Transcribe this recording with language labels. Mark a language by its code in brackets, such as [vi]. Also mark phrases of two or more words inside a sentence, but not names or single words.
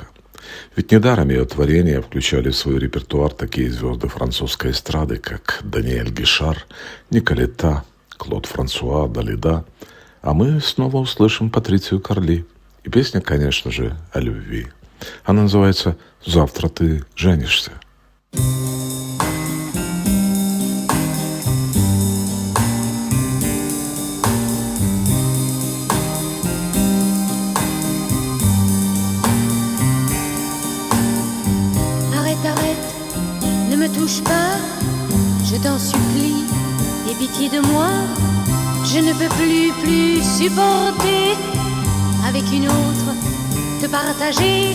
[ru] Ведь недаром ее творения включали в свой репертуар такие звезды французской эстрады, как Даниэль Гишар, Николета, Клод Франсуа, Далида. А мы снова услышим Патрицию Карли. И песня, конечно же, о любви. Она называется «Завтра ты женишься». [fr] Arrête, arrête, ne me touche pas, je t'en supplie, aie pitié de moi, Je ne peux plus supporter avec une autre te partager.